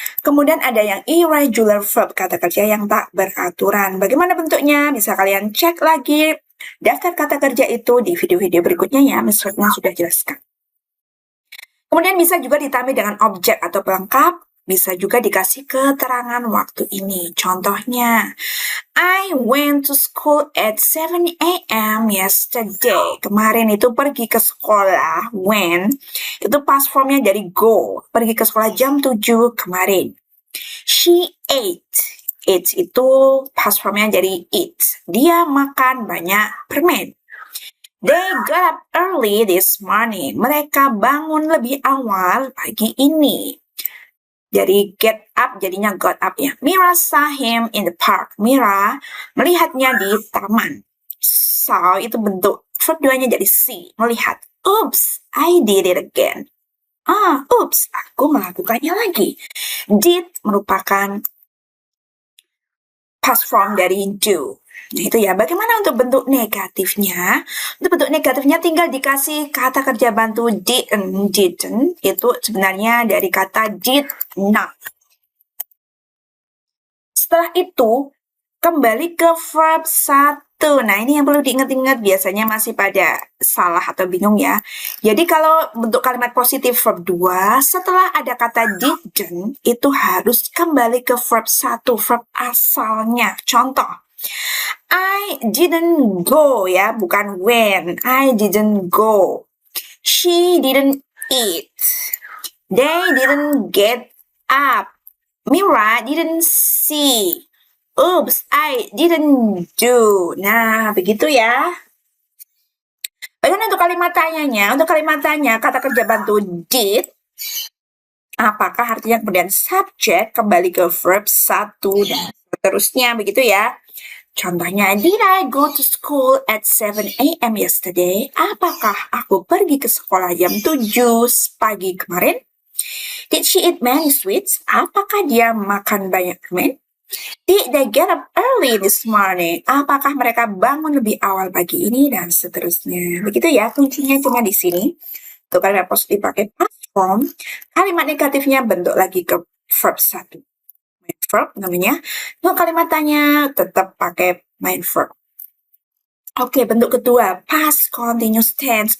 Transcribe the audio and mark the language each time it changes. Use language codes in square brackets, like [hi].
[id] Kemudian ada yang irregular verb, kata kerja yang tak beraturan. Bagaimana bentuknya? Bisa kalian cek lagi daftar kata kerja itu di video-video berikutnya ya. Miss Retna sudah jelaskan. Kemudian bisa juga ditambah dengan objek atau pelengkap. Bisa juga dikasih keterangan waktu ini. [en] Contohnya, I went to school at 7 a.m. yesterday. [id] Kemarin itu pergi ke sekolah. When, itu past formnya dari go. Pergi ke sekolah jam 7 kemarin. [en] She ate. [id] Ate itu past formnya dari eat. Dia makan banyak permen. [en] They got up early this morning. [id] Mereka bangun lebih awal pagi ini. Jadi get up jadinya got up ya. [en] Mira saw him in the park. [id] Mira melihatnya di taman. Saw itu bentuk verb 2-nya jadi see, melihat. [en] Oops, I did it again. [id] Oops, aku melakukannya lagi. Did merupakan past form dari do. Nah itu ya, bagaimana untuk bentuk negatifnya? Untuk bentuk negatifnya tinggal dikasih kata kerja bantu didn't, itu sebenarnya dari kata did not. Setelah itu, kembali ke verb 1. Nah, ini yang perlu diingat-ingat, biasanya masih pada salah atau bingung ya. Jadi kalau bentuk kalimat positif verb 2, setelah ada kata didn't, itu harus kembali ke verb 1, verb asalnya. [en] Contoh, I didn't go ya, bukan when. I didn't go. She didn't eat. They didn't get up. Mira didn't see. Oops, I didn't do. [id] Nah, begitu ya. Bagaimana untuk kalimat tanyanya? Untuk kalimat tanya, kata kerja bantu did. Apakah artinya kemudian subjek kembali ke verb 1 dan seterusnya, begitu ya. [en] Contohnya, did I go to school at 7 a.m. yesterday? [id] Apakah aku pergi ke sekolah jam 7 pagi kemarin? [en] Did she eat many sweets? [id] Apakah dia makan banyak permen? [en] Did they get up early this morning? [id] Apakah mereka bangun lebih awal pagi ini? Dan seterusnya. Begitu ya, kuncinya cuma di sini. Untuk kalimat positif pakai past form. Kalimat negatifnya bentuk lagi ke verb 1. Main verb namanya. Untuk kalimat tanya tetap pakai main verb. Oke, bentuk kedua, past continuous tense.